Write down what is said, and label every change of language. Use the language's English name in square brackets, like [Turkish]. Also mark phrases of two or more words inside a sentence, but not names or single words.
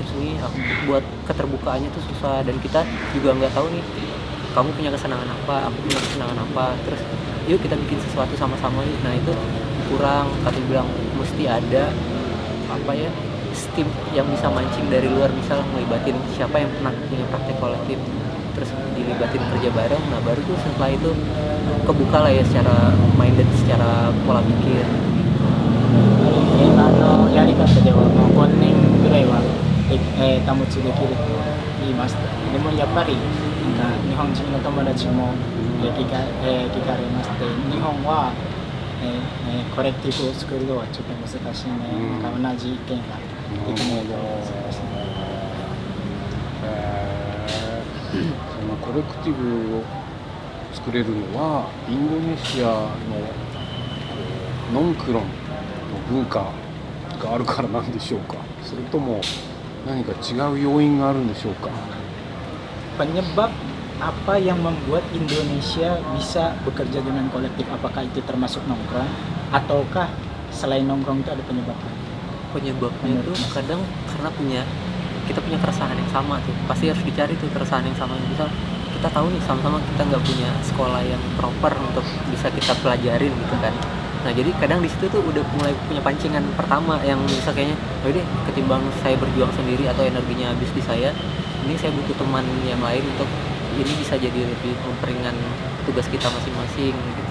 [Indonesian] seni buat keterbukaannya tuh susah dan kita juga nggak tahu nih kamu punya kesenangan apa aku punya kesenangan apa terus yuk kita bikin sesuatu sama-sama yuk nah itu kurang katanya bilang mesti ada apa ya steam yang bisa mancing dari luar misal ngelibatin siapa yang pernah punya praktek kolektif terus dilibatin kerja bareng nah baru tuh setelah itu kebuka lah ya secara minded secara pola pikir [Japanese] 今のやり方ではもう5年ぐらいは、保ちできると言いましたでもやっぱりなんか日本人の友達も、聞かれまして日本は、コレクティブを作るのはちょっと難しいね、なんか同じ意見ができないと難しいねそのコレクティブを作れるのはインドネシアのノンクロンの文化があるからなんでしょうかそれとも何か違う要因があるんでしょうか [Indonesian] penyebab apa yang membuat Indonesia bisa bekerja dengan kolektif apakah itu termasuk nongkrong ataukah selain nongkrong itu ada penyebabnya penyebabnya itu kadang karena kita punya keresahan yang sama tuh pasti harus dicari tuh keresahan yang sama misal kita tahu nih sama-sama kita nggak punya sekolah yang proper untuk bisa kita pelajarin gitu kan nah jadi kadang di situ tuh udah mulai punya pancingan pertama yang bisa kayaknya oh deh ketimbang saya berjuang sendiri atau energinya habis di saya ini saya butuh teman yang lain untuk ini bisa jadi lebih memperingan tugas kita masing-masing gitu.